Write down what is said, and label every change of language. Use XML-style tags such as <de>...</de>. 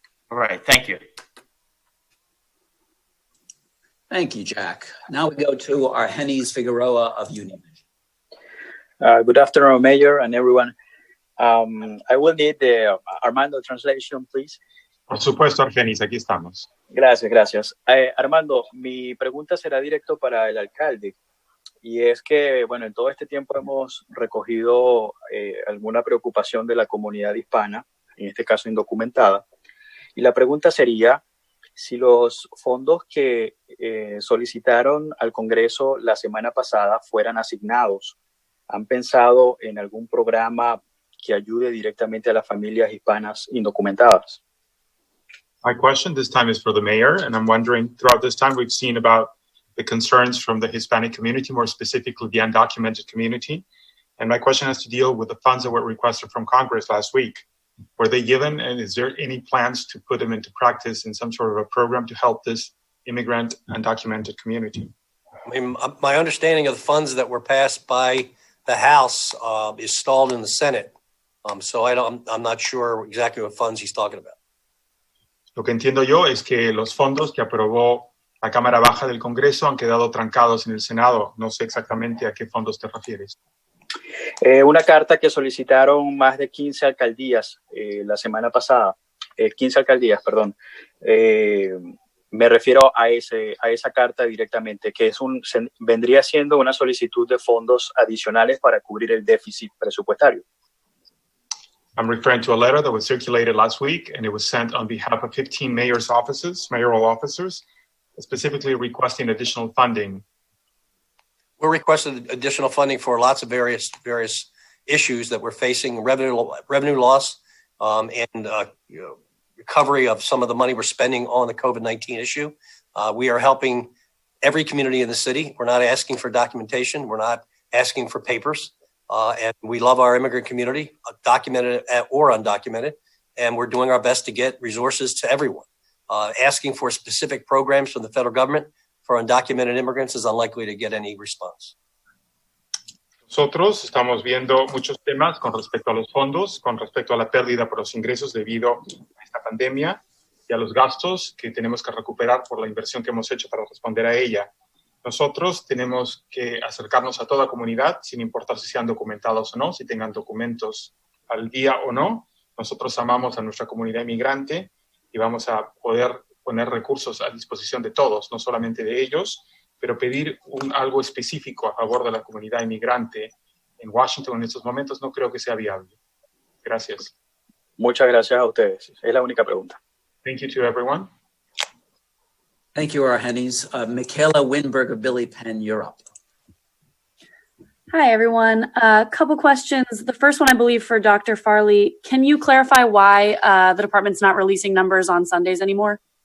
<en>All right. Thank you. Thank you, Jack. Now we go to Argenis Figueroa of Univision. Good afternoon, Mayor and everyone. I will need the Armando translation, please.</en> <es>Por supuesto, Argenis, aquí estamos. Gracias. Armando, mi pregunta será directo para el alcalde. Y es que, bueno, en todo este tiempo hemos recogido alguna preocupación de la comunidad hispana, en este caso indocumentada. Y la pregunta sería si los fondos que solicitaron al Congreso la semana pasada fueran asignados. ¿Han pensado en algún programa que ayude directamente a las familias hispanas indocumentadas?</es> <en>My question this time is for the mayor, and I'm wondering, throughout this time, we've seen about the concerns from the Hispanic community, more specifically the undocumented community. And my question has to deal with the funds that were requested from Congress last week. Were they given, and is there any plans to put them into practice in some sort of a program to help this immigrant undocumented community? I mean, my understanding of the funds that were passed by the House is stalled in the Senate. So I'm not sure exactly what funds he's talking about.</en> <es>Lo que entiendo yo es que los fondos que aprobó la Cámara Baja del Congreso han quedado trancados en el Senado. No sé exactamente a qué fondos te refieres. Una carta que solicitaron más de 15 alcaldías la semana pasada. 15 alcaldías, perdón. Me refiero a esa carta directamente, que vendría siendo una solicitud de fondos adicionales para cubrir el déficit presupuestario.</es> <en>I'm referring to a letter that was circulated last week, and it was sent on behalf of 15 mayoral officers, specifically requesting additional funding. We're requesting additional funding for lots of various issues that we're facing: revenue loss, and recovery of some of the money we're spending on the COVID-19 issue. We are helping every community in the city. We're not asking for documentation. We're not asking for papers. And we love our immigrant community, documented or undocumented, and we're doing our best to get resources to everyone. Asking for specific programs from the federal government for undocumented immigrants is unlikely to get any response.</en> <es>Nosotros estamos viendo muchos temas con respecto a los fondos, con respecto a la pérdida por los ingresos debido a esta pandemia y a los gastos que tenemos que recuperar por la inversión que hemos hecho para responder a ella. Nosotros tenemos que acercarnos a toda comunidad, sin importar si sean documentados o no, si tengan documentos al día o no. Nosotros amamos a nuestra comunidad inmigrante y vamos a poder poner recursos a disposición de todos, no solamente de ellos, pero pedir algo específico a favor de la comunidad inmigrante en Washington en estos momentos no creo que sea viable. Gracias. Muchas gracias a ustedes. Es la única pregunta.</es> <en>Thank you to everyone. Thank you, Argenis. Michaela Winberg of Billy Penn, you're up. Hi, everyone. A couple questions. The first one, I believe, for Dr. Farley. Can you clarify why the department's not releasing numbers on Sundays anymore?</en>